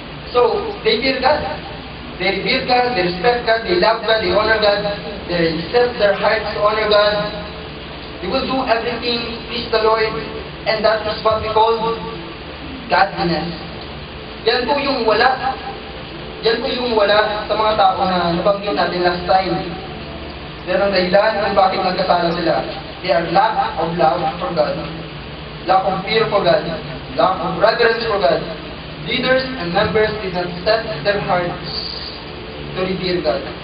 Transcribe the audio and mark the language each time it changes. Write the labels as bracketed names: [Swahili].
[English] So, they fear God. They revere God, they respect God, they love God, they honor God, they set their hearts to honor God. They will do everything, please the Lord, and that is what we call godliness. [Filipino] Yan po yung wala. Yan po yung wala sa mga tao na nabanggit natin last time. Yan ang dahilan kung bakit nagkasala sila. [English] They are lack of love for God, lack of fear for God, lack of reverence for God. Leaders and members did not set their hearts to revere God.